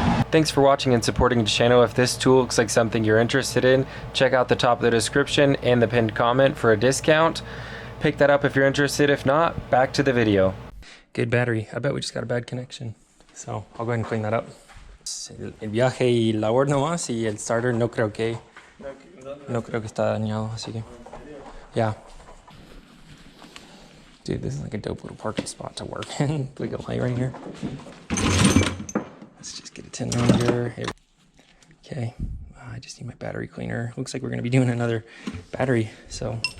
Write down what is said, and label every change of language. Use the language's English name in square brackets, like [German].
[English] Thanks for watching and supporting the channel. If this tool looks like something you're interested in, check out the top of the description and the pinned comment for a discount. Pick that up if you're interested. If not, back to the video. Good battery. I bet we just got a bad connection. So I'll go ahead and clean that up. [Spanish] El viaje y la hora nomás, y el starter no creo que está dañado, así que yeah. [English] Dude, this is like a dope little parking spot to work in. Like a light right here. Let's just get a 10 millimeter. Okay, I just need my battery cleaner. Looks like we're gonna be doing another battery, so.